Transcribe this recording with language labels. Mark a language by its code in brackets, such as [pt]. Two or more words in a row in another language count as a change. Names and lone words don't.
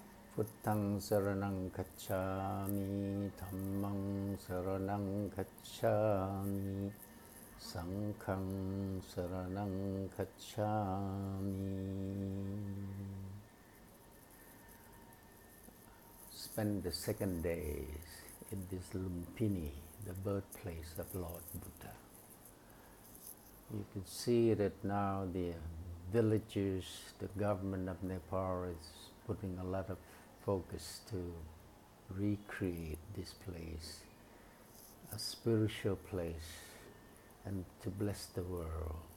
[pi] Buddhaṃ saranang gacchāmi, Dhammam saranang gacchāmi, Sangham saranang gacchāmi. [en] Spend the second day in this Lumpini, the birthplace of Lord Buddha. You can see that now the villagers, the government of Nepal is putting a lot of focus to recreate this place, a spiritual place, and to bless the world.